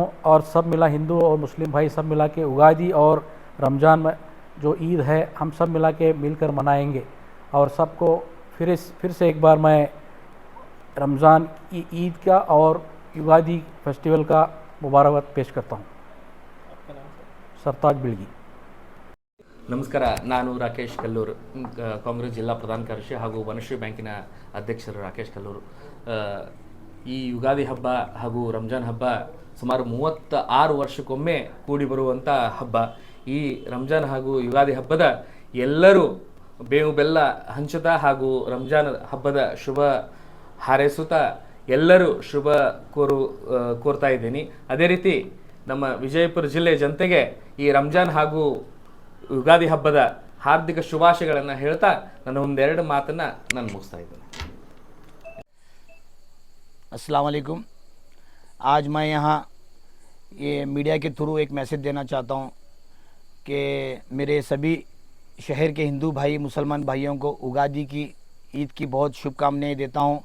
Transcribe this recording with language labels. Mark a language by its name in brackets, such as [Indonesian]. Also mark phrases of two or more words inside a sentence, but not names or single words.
[Hindi] और सब मिला हिंदू और मुस्लिम भाई सब मिला के उगादी और रमज़ान में जो ईद है हम सब मिला के मिलकर मनाएंगे। और सबको फिर से एक बार मैं रमज़ान की ईद का और युगादी फेस्टिवल का मुबारकबाद पेश करता हूँ। सरताज बिल्गी। [Kannada] ನಮಸ್ಕಾರ. ನಾನು ರಾಕೇಶ್ ಕಲ್ಲೂರು, ಕಾಂಗ್ರೆಸ್ ಜಿಲ್ಲಾ ಪ್ರಧಾನ ಕಾರ್ಯದರ್ಶಿ ಹಾಗೂ ವನಶ್ರೀ ಬ್ಯಾಂಕಿನ ಅಧ್ಯಕ್ಷರು ರಾಕೇಶ್ ಕಲ್ಲೂರು. ಈ ಯುಗಾದಿ ಹಬ್ಬ ಹಾಗೂ ರಂಜಾನ್ ಹಬ್ಬ ಸುಮಾರು 36 ವರ್ಷಕ್ಕೊಮ್ಮೆ ಕೂಡಿ ಬರುವಂಥ ಹಬ್ಬ. ಈ ರಂಜಾನ್ ಹಾಗೂ ಯುಗಾದಿ ಹಬ್ಬದ ಎಲ್ಲರೂ ಬೇವು ಬೆಲ್ಲ ಹಂಚುತ್ತಾ ಹಾಗೂ ರಂಜಾನ್ ಹಬ್ಬದ ಶುಭ ಹಾರೈಸುತ್ತಾ ಎಲ್ಲರೂ ಶುಭ ಕೋರ್ತಾ ಇದ್ದೀನಿ. ಅದೇ ರೀತಿ ನಮ್ಮ ವಿಜಯಪುರ ಜಿಲ್ಲೆ ಜನತೆಗೆ ಈ ರಂಜಾನ್ ಹಾಗೂ ಯುಗಾದಿ ಹಬ್ಬದ ಹಾರ್ದಿಕ ಶುಭಾಶಯಗಳನ್ನು ಹೇಳ್ತಾ ನನ್ನ ಒಂದೆರಡು ಮಾತನ್ನು ನಾನು ಮುಗಿಸ್ತಾ ಇದ್ದೇನೆ. [Arabic] السلام عليكم. [Hindi] आज मैं यहाँ ये मीडिया के थ्रू एक मैसेज देना चाहता हूँ कि मेरे सभी शहर के हिंदू भाई मुसलमान भाइयों को उगादी की ईद की बहुत शुभकामनाएं देता हूँ।